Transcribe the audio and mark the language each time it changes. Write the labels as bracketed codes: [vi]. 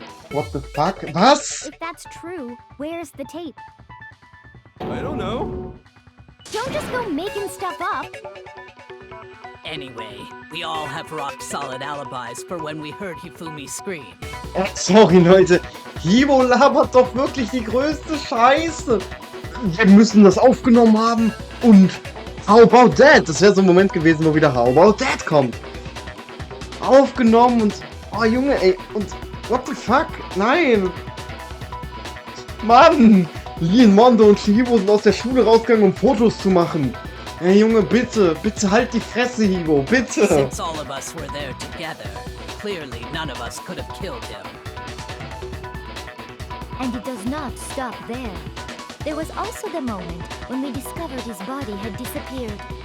[en] What the fuck? [de] Was? [en] If that's true, where's the tape? I don't know. Don't just go making stuff up. Anyway, we all have rock-solid alibis for when we heard Hifumi scream. [de] Sorry, Leute. Hibo labert doch wirklich die größte Scheiße. Wir müssen das aufgenommen haben und [en] How About That? [de] Das wäre so ein Moment gewesen, wo wieder [en] How About That [de] kommt. Aufgenommen und... Oh, Junge, ey. Und... [en] What the fuck? [de] Nein! Mann! Lien, Mondo und Shihibo sind aus der Schule rausgegangen, um Fotos zu machen. Ey, Junge, bitte. Bitte halt die Fresse, Hibo. Bitte! [en] Since all of us were there together, clearly none of us could have killed him. And it does not stop there. There was also the moment when we discovered his body had disappeared.